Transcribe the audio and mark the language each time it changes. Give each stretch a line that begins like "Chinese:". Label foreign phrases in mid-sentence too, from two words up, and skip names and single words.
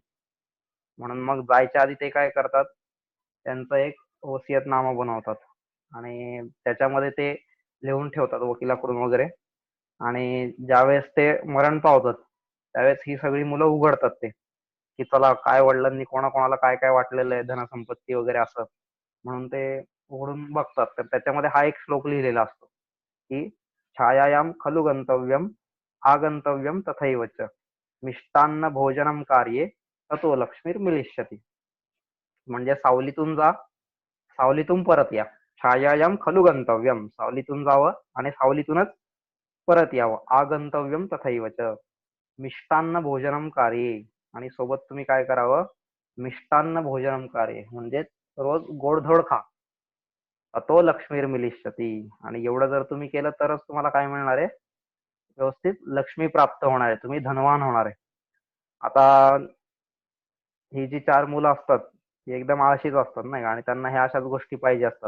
Marathi: म्हणून मग जायच्या आधी ते काय करतात, त्यांचं एक वसियतनामा बनवतात आणि त्याच्यामध्ये ते लिहून ठेवतात वकिलाकडून वगैरे. आणि ज्यावेळेस ते मरण पावतात, त्यावेळेस ही सगळी मुलं उघडतात ते, की चला काय वडिलांनी कोणाकोणाला काय काय वाटलेलं आहे, धनसंपत्ती वगैरे असं. म्हणून ते उघडून बघतात. तर त्याच्यामध्ये हा एक श्लोक लिहिलेला असतो, की
Sanskrit: छायायाम खलु गंतव्यम आगंतव्यम तथैव च मिष्टान्न भोजनम कार्ये ततो लक्ष्मीर्मिलिष्यति.
Marathi: म्हणजे सावलीतून जा, सावलीतून परत या.
Sanskrit: छायायाम खलु गंतव्यम,
Marathi: सावलीतून जावं आणि सावलीतूनच परत यावं.
Sanskrit: आगंतव्यम तथैव च मिष्टान्न भोजनम कार्ये,
Marathi: आणि सोबत तुम्ही काय करावं,
Sanskrit: मिष्टान्न भोजनम कार्ये
Marathi: म्हणजे रोज गोडधोड खा.
Sanskrit: अतो लक्ष्मीर्मिलिष्यति.
Marathi: आणि एवढं जर तुम्ही केलं तरच तुम्हाला काय मिळणार आहे, व्यवस्थित लक्ष्मी प्राप्त होणार आहे, तुम्ही धनवान होणार आहे. आता ही जी 4 मुलं असतात, ही एकदम आळशीच असतात नाही का, आणि त्यांना ह्या अशाच गोष्टी पाहिजे असतात.